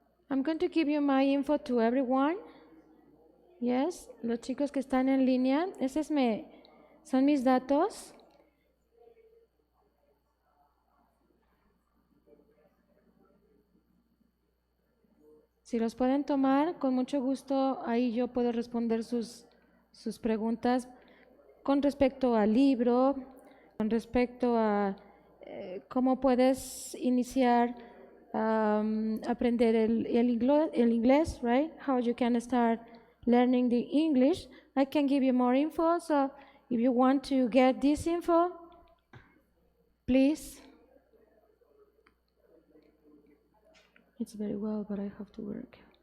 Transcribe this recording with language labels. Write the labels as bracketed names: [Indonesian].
[English] I'm going to give you my info to everyone. [Spanish] Yes, los chicos que están en línea, son mis datos. Si los pueden tomar, con mucho gusto, ahí yo puedo responder sus preguntas con respecto al libro, con respecto a cómo puedes iniciar aprender el inglés, right? [English] How you can start learning the English. I can give you more info, so if you want to get this info, please, It's very well, but I have to work.